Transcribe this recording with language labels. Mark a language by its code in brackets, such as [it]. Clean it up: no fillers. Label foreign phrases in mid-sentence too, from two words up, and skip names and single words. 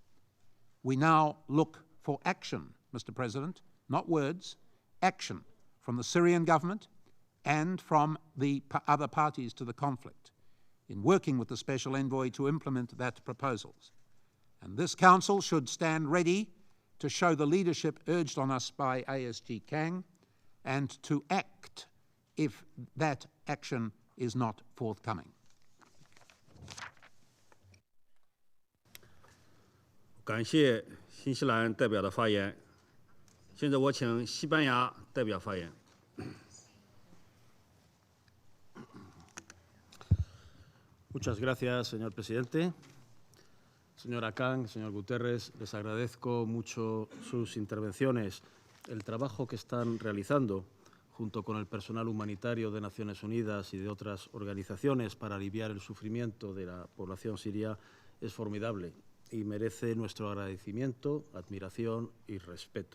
[en] We now look for action, Mr. President, not words, action from the Syrian government and from the other parties to the conflict in working with the Special Envoy to implement that proposal. And this Council should stand ready to show the leadership urged on us by ASG Kang and to act if that action is not forthcoming. [zh] 感谢新西兰代表的发言。现在我请西班牙代表发言。 [es] Muchas gracias, señor presidente. Señora Kang, señor Guterres, les agradezco mucho sus intervenciones, el trabajo que están realizando junto con el personal humanitario de Naciones Unidas y de otras organizaciones para aliviar el sufrimiento de la población siria es formidable y merece nuestro agradecimiento, admiración y respeto.